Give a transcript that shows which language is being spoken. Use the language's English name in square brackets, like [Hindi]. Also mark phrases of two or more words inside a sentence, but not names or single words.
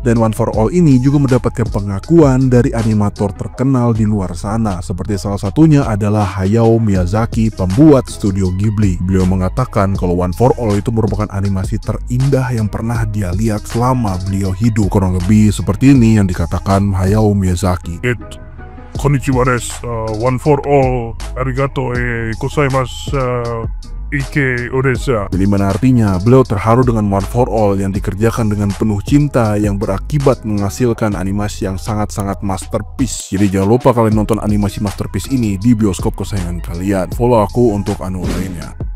[Indonesian] Dan One for All ini juga mendapatkan pengakuan dari animator terkenal di luar sana, seperti salah satunya adalah Hayao Miyazaki, pembuat studio Ghibli. Beliau mengatakan kalau One for All itu merupakan animasi terindah yang pernah dia lihat selama beliau hidup. Kurang lebih seperti ini yang dikatakan Hayao Miyazaki. [Japanese] こんにちは です, One for All, ありがとう ございます, ike odesa. [Indonesian] Jadi mana artinya beliau terharu dengan One for All yang dikerjakan dengan penuh cinta yang berakibat menghasilkan animasi yang sangat-sangat masterpiece. Jadi jangan lupa kalian nonton animasi masterpiece ini di bioskop kesayangan kalian. Follow aku untuk anu lainnya.